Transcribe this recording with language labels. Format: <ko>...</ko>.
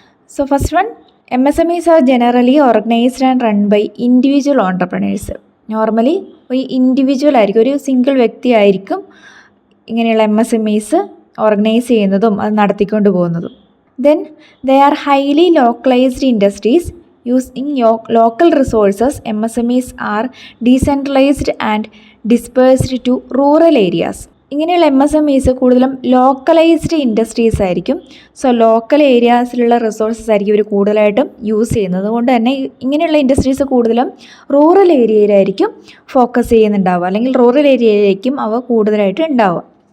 <en>So first one, MSMEs are generally organised and run by individual entrepreneurs.</en> <ml>Normally ഒരു individual ആയിരിക്കും, ഒരു single വ്യക്തി ആയിരിക്കും ഇങ്ങനെയുള്ള MSMEs ഓർഗനൈസ് ചെയ്യുന്നതും അത് നടത്തിക്കൊണ്ട് പോകുന്നതും.</ml> <en>Then they are highly localised industries using local resources. MSMEs are decentralized and dispersed to rural areas.</en> <ml>ഇങ്ങനെയുള്ള MSMEs കൂടുതലും ലോക്കലൈസ്ഡ് ഇൻഡസ്ട്രീസ് ആയിരിക്കും. സോ ലോക്കൽ ഏരിയാസിലുള്ള റിസോഴ്സസ് ആയിരിക്കും ഇവർ കൂടുതലായിട്ടും യൂസ് ചെയ്യുന്നത്. അതുകൊണ്ട് തന്നെ ഇങ്ങനെയുള്ള ഇൻഡസ്ട്രീസ് കൂടുതലും റൂറൽ ഏരിയയിലായിരിക്കും ഫോക്കസ് ചെയ്യുന്നുണ്ടാവുക, അല്ലെങ്കിൽ റൂറൽ ഏരിയയിലേക്കും അവ കൂടുതലായിട്ട് ഉണ്ടാവുക.</ml>